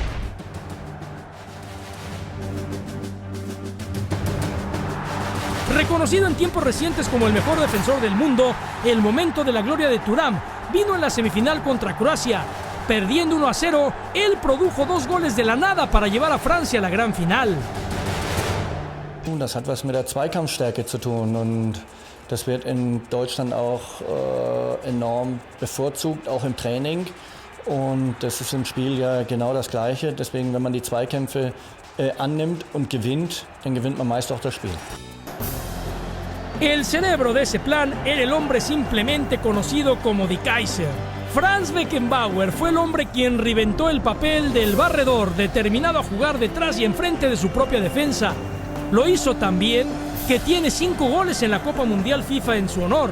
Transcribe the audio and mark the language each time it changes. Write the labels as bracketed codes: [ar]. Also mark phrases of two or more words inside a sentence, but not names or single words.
[es] Reconocido en tiempos recientes como el mejor defensor del mundo, el momento de la gloria de Thuram vino en la semifinal contra Croacia. Perdiendo 1-0, él produjo 2 goles de la nada para llevar a Francia a la gran final. [de] Das hat was mit der Zweikampfstärke zu tun und das wird in Deutschland auch enorm bevorzugt, auch im Training. Und das ist im Spiel ja genau das Gleiche. Deswegen, wenn man die Zweikämpfe annimmt und gewinnt, dann gewinnt man meist auch das Spiel. [es] El cerebro de ese plan era el hombre simplemente conocido como Die Kaiser. Franz Beckenbauer fue el hombre quien reventó el papel del barredor, determinado a jugar detrás y enfrente de su propia defensa. Lo hizo tan bien que tiene 5 goles en la Copa Mundial FIFA en su honor.